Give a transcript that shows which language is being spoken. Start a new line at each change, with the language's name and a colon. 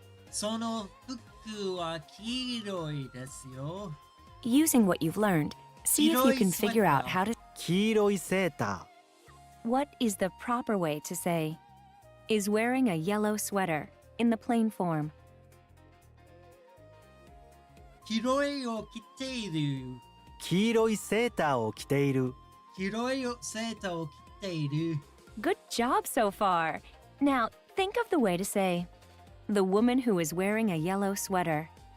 Japanese: その服は黄色いですよ。
English: Using what you've learned, see if you can figure out how to.
Japanese: 黄色いセータ
English: What is the proper way to say is wearing a yellow sweater in the plain form?
Japanese: 黄色いを着ている。ー黄色いセーターを着ている黄色いセーターを着ている。
English: Good job so far. Now, think of the way to say the woman who is wearing a yellow sweater.